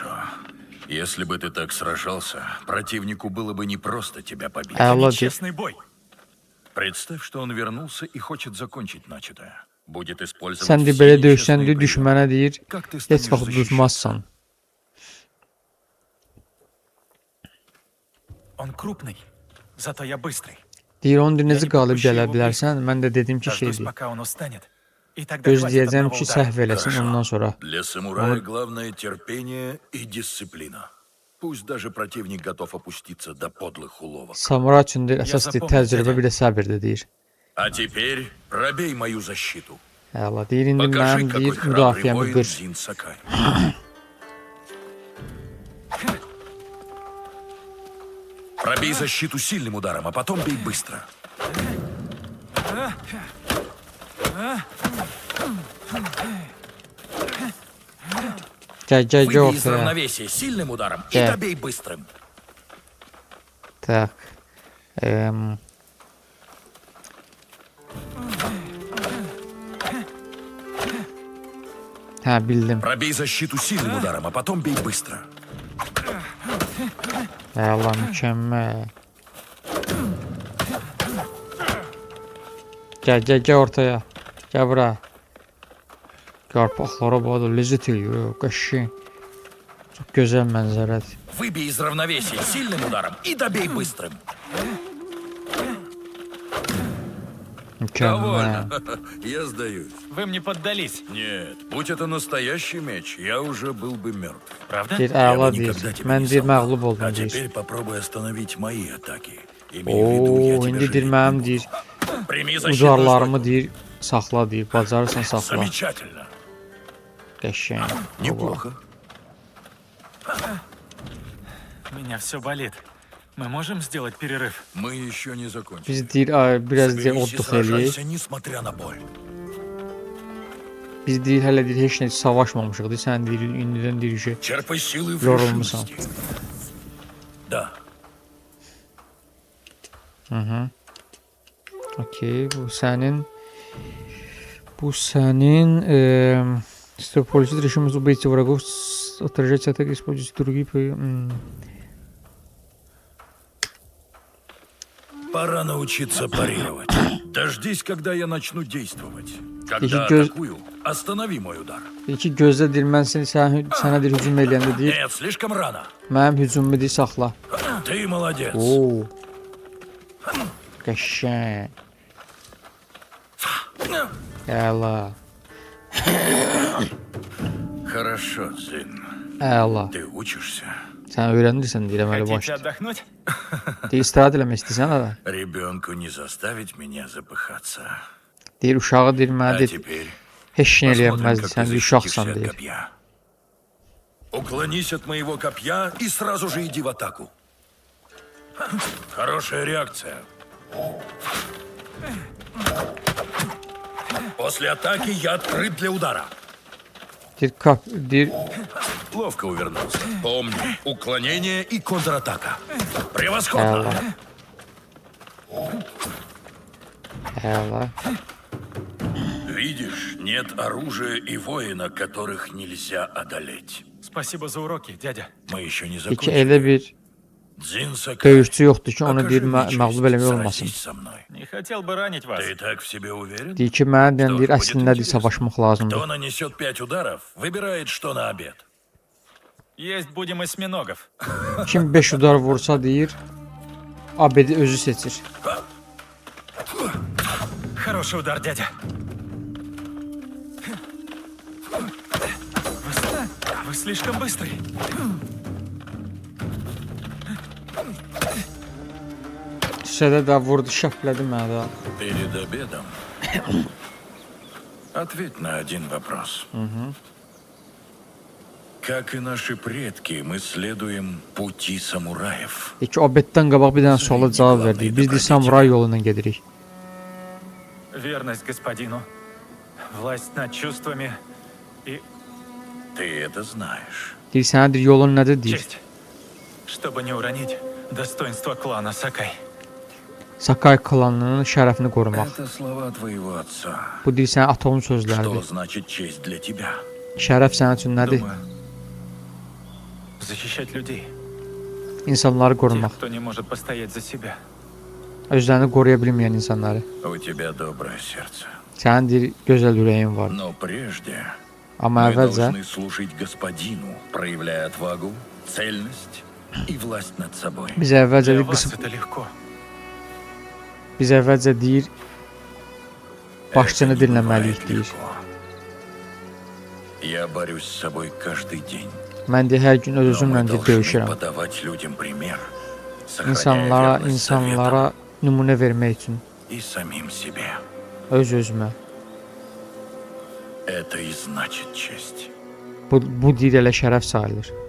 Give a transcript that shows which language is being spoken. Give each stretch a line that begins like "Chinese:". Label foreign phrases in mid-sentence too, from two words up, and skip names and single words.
Russian: Если бы ты так сражался, противнику было бы непросто тебя побить.
Azerbaijani: Əla deyir.
Russian: Честный бой. Представь, что он вернулся и хочет закончить начатое. Будет использовать
Azerbaijani: Sən də
Russian: все
Azerbaijani: belə
Russian: нечестные
Azerbaijani: döysən, deyir,
Russian: приемы.
Azerbaijani: düşmənə deyir,
Russian: Как ты
Azerbaijani: heç
Russian: станешь
Azerbaijani: vaxt
Russian: защищаться?
Azerbaijani: uduzmazsan.
Russian: Он крупный, зато я быстрый.
Azerbaijani: Deyir, onu necə Yəni, qalib bu şey gələ bu bilərsən? Mən də dedim ki,
Russian: Дождусь,
Azerbaijani: şeydir.
Russian: пока он устанет. И тогда хватит
Azerbaijani: Gözləyəcəm
Russian: одного
Azerbaijani: ki,
Russian: удара.
Azerbaijani: səhv eləsin,
Russian: Хорошо.
Azerbaijani: ondan sonra.
Russian: Для самурая главное терпение и дисциплина. Пусть даже противник готов опуститься до подлых уловок.
Azerbaijani: Samuray üçün deyir, əsas deyir, zapomnil, təcrübə, dədə. bir də səbirdir, deyir.
Russian: А теперь пробей мою защиту.
Azerbaijani: Əla, deyir, indi
Russian: Покажи,
Azerbaijani: mənim,
Russian: какой
Azerbaijani: deyir,
Russian: храбрый
Azerbaijani: müdafiəmi
Russian: воин
Azerbaijani: qır.
Russian: Зин Сакай. Пробей защиту сильным ударом, а потом бей быстро.
Azerbaijani: Gəl, gəl, gəl
Russian: Выбей из
Azerbaijani: ortaya.
Russian: равновесия сильным ударом и Да. добей быстрым.
Azerbaijani: Tak. Hə, bildim.
Russian: Пробей защиту сильным ударом, а потом бей быстро.
Azerbaijani: Əla, mükəmməl. Gəl, gəl, gəl ortaya. Gəl bura. Yarpaqlara bax da ləzzət eləyir, qəşəng. Çox gözəl mənzərədir.
Russian: Выбей из равновесия сильным ударом и добей быстрым.
Azerbaijani: Mükemmel.
Russian: Довольно. Я сдаюсь. Вы мне поддались, Нет, будь это настоящий меч, я уже был бы мертв. правда?
Azerbaijani: Deyir,
Russian: Я
Azerbaijani: əla
Russian: бы
Azerbaijani: deyir.
Russian: никогда тебя
Azerbaijani: Mən
Russian: не
Azerbaijani: deyir,
Russian: солгал.
Azerbaijani: məğlub
Russian: А
Azerbaijani: oldum deyir.
Russian: теперь попробуй остановить мои атаки. Имею в виду, я Oo, тебя
Azerbaijani: indi deyir,
Russian: жалеть
Azerbaijani: mənim
Russian: не
Azerbaijani: deyir,
Russian: буду. Прими защитную
Azerbaijani: ucarlarımı
Russian: стойку.
Azerbaijani: deyir, saxla deyir, bacarırsan saxla.
Russian: Замечательно.
Azerbaijani: Qəşəng. Baba.
Russian: Неплохо. Меня все болит. Мы можем сделать перерыв? Мы еще не закончили.
Azerbaijani: Biz deyir, ay, biraz deyir,
Russian: Соберись и
Azerbaijani: orduq eləyik.
Russian: сражайся, несмотря на боль.
Azerbaijani: Biz deyir, hələ deyir, heç nə savaşmamışıq. Deyir, sən deyir, indidən deyir ki,
Russian: Черпай силы в
Azerbaijani: yorulmusan.
Russian: решимости. Да.
Azerbaijani: Okey, bu sənin Stop
Russian: режим убийцы врагов, отражать атаки, использовать другие. Пора научиться парировать. Дождись, когда я начну действовать. Когда Если атакую, останови мой удар.
Azerbaijani: Deyir ki, gözlə deyir, mən sənə deyir, hücum eləyəndə deyir,
Russian: Нет, слишком рано.
Azerbaijani: mənim hücumumu deyir, saxla.
Russian: Ты молодец. Oo.
Azerbaijani: Qəşəng. Əla.
Russian: Хорошо, Дзин.
Azerbaijani: Əla.
Russian: Ты учишься.
Azerbaijani: Sən öyrənirsən deyir, əməli
Russian: Хотите
Azerbaijani: başla.
Russian: отдохнуть?
Azerbaijani: Deyir, istirahət eləmək istəyirsən hələ.
Russian: Ребенку не заставить меня запыхаться.
Azerbaijani: Deyir, uşağı deyir, mənə
Russian: А
Azerbaijani: deyir,
Russian: теперь
Azerbaijani: heç nə
Russian: посмотрим,
Azerbaijani: eləyəməzdir,
Russian: как ты
Azerbaijani: sən deyir, uşaqsan
Russian: защитишься от
Azerbaijani: deyir.
Russian: копья. Уклонись от моего копья и сразу же иди в атаку. Хорошая реакция. После атаки я открыт для удара.
Azerbaijani: Deyir,
Russian: Ловко увернулся. Помни, уклонение и контратака. Превосходно.
Azerbaijani: əla.
Russian: Видишь, нет оружия и воина, которых нельзя одолеть. Спасибо за уроки, дядя. Мы еще не
Azerbaijani: Deyir ki,
Russian: закончили.
Azerbaijani: elə bir
Russian: Дзин Сакай,
Azerbaijani: döyüşçü yoxdur ki, onu
Russian: окажи
Azerbaijani: deyir,
Russian: мне честь,
Azerbaijani: məğlub eləmək olmasın.
Russian: сразись со мной. Не хотел бы ранить вас. Ты так в себе uверен?
Azerbaijani: Deyir ki, mənə deyən deyir,
Russian: Что ж,
Azerbaijani: əslində
Russian: будет
Azerbaijani: deyir,
Russian: интересно.
Azerbaijani: savaşmaq lazımdır.
Russian: Кто нанесет 5 ударов, выбирает, что на обед. Есть будем осьминогов.
Azerbaijani: Kim 5 udar vursa deyir, abedi özü seçir.
Russian: Хороший удар, дядя. Вы слишком быстрый.
Azerbaijani: Şədə də vurdu, şəplədi mənə də.
Russian: Перед обедом ответь на один вопрос. Как и наши предки, мы следуем пути самураев.
Azerbaijani: Deyir ki, abeddən qabaq bir dənə suala cavab verdik. Biz də samuray yolu ilə gedirik.
Russian: Верность господину, власть над чувствами и Ты это знаешь.
Azerbaijani: Deyir, sənə deyir, yolun nədir deyir.
Russian: честь. Чтобы не уронить достоинство клана Сакай.
Azerbaijani: Sakai klanının şərəfini qorumaq.
Russian: Это слова твоего отца.
Azerbaijani: Bu deyir, sənin atonun
Russian: Что
Azerbaijani: sözləridir.
Russian: значит честь для тебя?
Azerbaijani: Şərəf sənin üçün nədir?
Russian: Думаю, защищать людей.
Azerbaijani: İnsanları
Russian: Тех,
Azerbaijani: qorumaq.
Russian: кто не может постоять за себя.
Azerbaijani: Özlərini qoruya bilməyən insanları.
Russian: У тебя доброе сердце.
Azerbaijani: Sənin deyir, gözəl ürəyin var.
Russian: Но прежде
Azerbaijani: Amma
Russian: мы
Azerbaijani: əvvəlcə
Russian: должны служить господину, проявляя отвагу, цельность и власть над собой.
Azerbaijani: biz əvvəlcə
Russian: Для
Azerbaijani: deyir,
Russian: вас это легко.
Azerbaijani: biz əvvəlcə deyir, başçını
Russian: Это не
Azerbaijani: dinləməliyik
Russian: бывает
Azerbaijani: deyir.
Russian: легко. Я борюсь с собой каждый день.
Azerbaijani: Mən deyir, hər gün
Russian: Но
Azerbaijani: öz-özümlə
Russian: мы
Azerbaijani: deyir,
Russian: должны
Azerbaijani: döyüşürəm.
Russian: подавать людям пример, сохраняя верность
Azerbaijani: İnsanlara nümunə vermək üçün
Russian: советам и самим себе.
Azerbaijani: öz-özümə.
Russian: Это и значит честь.
Azerbaijani: Bu deyir, elə şərəf sayılır.